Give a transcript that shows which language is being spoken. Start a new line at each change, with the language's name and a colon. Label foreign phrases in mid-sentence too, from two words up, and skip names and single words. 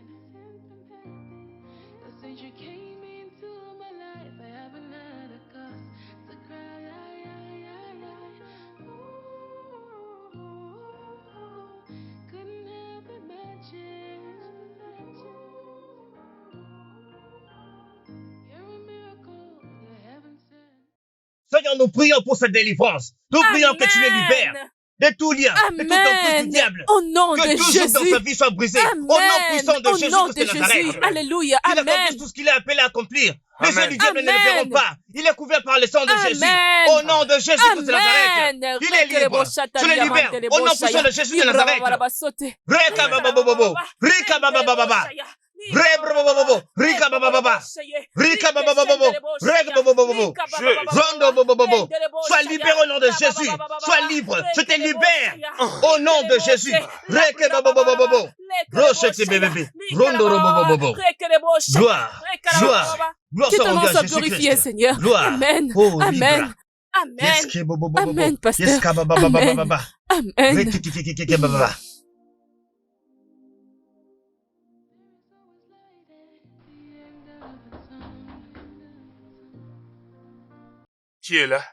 English: 'Cause since you came into my life, I haven't had a cause to cry. Ooh, couldn't help imagine. You're a miracle, you're heaven sent.
French: Seigneur, nous prions pour cette délivrance. Nous prions que tu les libères. Amen. de tout lien, de toute emprise du Amen. diable. Au nom Que de tout joug dans sa Jésus. vie soit brisé. Au nom Amen. puissant de Au Jésus nom Christ de de Nazareth. Jésus. Alléluia. Il accomplisse Amen. tout ce qu'il est appelé à accomplir. Les yeux Amen. du diable ne le Amen. verront pas. Il est couvert par le sang de Jésus. Amen. Au nom de Jésus Christ de Nazareth. Amen. Il est libre. Je le libère. Au nom puissant de Jésus de Nazareth. Reka baba bobo. Rika baba baba. Rebrobobobo. Rika baba baba. Rika baba bobo. Reka baba bobo. Rondo bobo bobo. Sois libéré au nom de Jésus. Sois libre. Je te libère. Au nom de Jésus. Reka baba bobo. Rochete bébé. Rondo bobo bobo. Gloire. Gloire. Gloire Que soit ton nom rendue soit à Jésus glorifié, Christ. Seigneur. Gloire. Amen. Oh, Amen. libre. Amen. Yes, ke bobo bobo. Amen, pasteur. Yes, ka baba baba Amen. baba. Amen. Rekikikikiki baba. Qui est là?